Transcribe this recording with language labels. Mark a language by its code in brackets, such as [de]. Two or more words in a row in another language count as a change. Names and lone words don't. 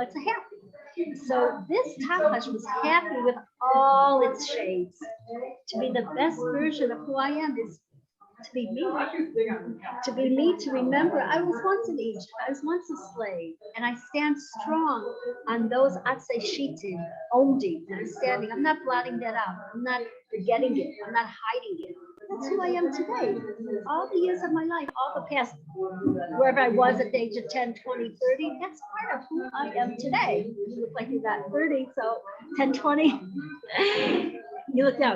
[en] It's a happy. So this tachash was happy with all its shades. To be the best version of who I am is to be me. To be me, to remember I was once in Egypt. I was once a slave. And I stand strong on those [he] עצי שיטים, עומדי. [en] I'm standing. I'm not blotting that out. I'm not forgetting it. I'm not hiding it. That's who I am today. All the years of my life, all the past, wherever I was at the age of 10, 20, 30, that's part of who I am today. You look like you got 30, so 10, 20, you look young.